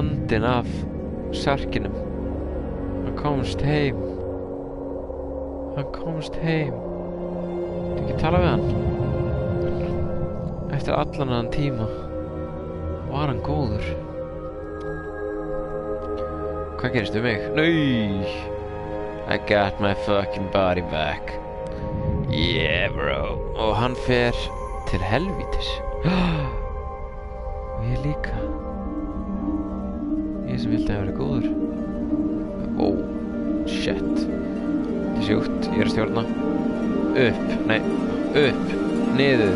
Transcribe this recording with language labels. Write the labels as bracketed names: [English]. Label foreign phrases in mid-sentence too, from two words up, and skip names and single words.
[Icelandic] myndin af sarkinum. Hann komst heim. Ég ekki tala við hann. Eftir allan þennan tíma var hann góður. Hvað gerist við mig? Nei! [English] I got my fucking body back. Yeah, bro. [Icelandic] Og hann fer til helvítis. Og ég líka. Ég sem vildi að vera góður. [English] Oh, shit. [Icelandic] Þetta sjúkt, ég að stjórna. Upp, nei, upp, niður.